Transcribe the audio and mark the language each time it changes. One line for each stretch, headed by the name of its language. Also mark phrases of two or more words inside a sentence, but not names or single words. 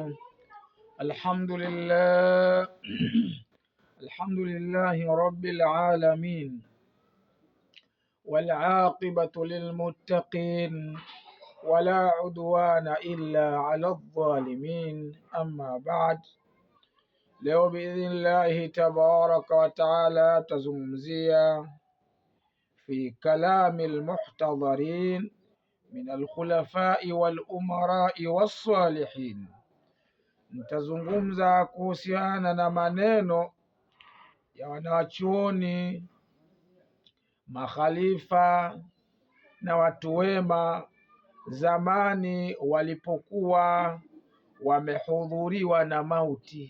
Arabic: الحمد لله الحمد لله رب العالمين، والعاقبة للمتقين، ولا عدوان إلا على الظالمين. أما بعد، leo بإذن الله تبارك وتعالى tazungumzia في كلام المحتضرين من الخلفاء والأمراء والصالحين.
Swahili: Nitazungumza kuhusiana na maneno ya wanawachuoni, makhalifa na watu wema zamani walipokuwa wamehudhuriwa na mauti.